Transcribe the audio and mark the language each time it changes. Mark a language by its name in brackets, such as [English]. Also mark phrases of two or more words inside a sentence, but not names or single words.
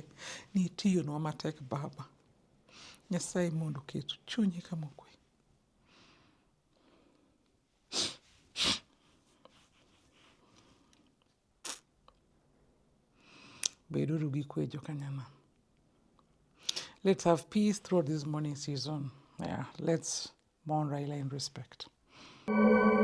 [Luo (Kenya and Tanzania)] Nitiyo nwa matek baba. Nyasaye mondo ket chunyi kama okwe. Beduru gi kwe jokanyana. [English] Let's have peace throughout this morning season. Yeah, let's mourn Raila in respect.